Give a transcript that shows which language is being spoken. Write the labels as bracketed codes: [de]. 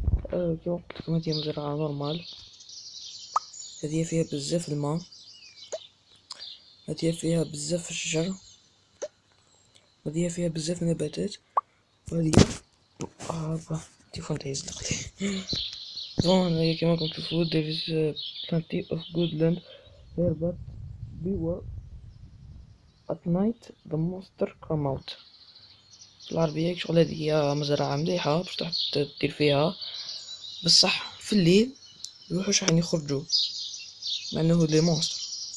[ar] كيما قلتلكم هذه مزرعة نورمال، هذه فيها بزاف الماء، هذه فيها بزاف الشجر، هذه فيها بزاف النباتات، وهذه التليفون تاعي يزلق لي. بون هنايا كيما راكم تشوفو [en] there is plenty of good land here but beware at night the monster come out. [ar] بالعربية شغل هذه هي مزرعة مليحة باش تروح دير فيها، بصح في الليل الوحوش راح يخرجوا مع انه لي مونسترز.